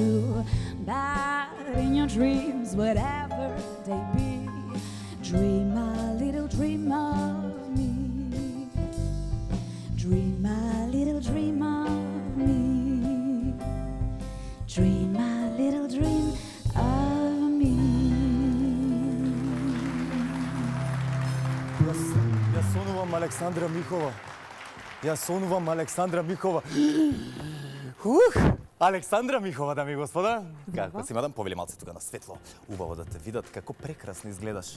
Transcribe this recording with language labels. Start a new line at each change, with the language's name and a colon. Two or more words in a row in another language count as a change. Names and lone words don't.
English: But in your dreams, whatever they be, dream a little dream of me. Dream a little dream of me. Dream a little dream of me.
Macedonian: Јас сонувам Александра Михова. Јас сонувам Александра Михова. Александра Михова, дами и господа. Како си, мадам? Повели малце тука на светло. Убаво да те видат како прекрасно изгледаш.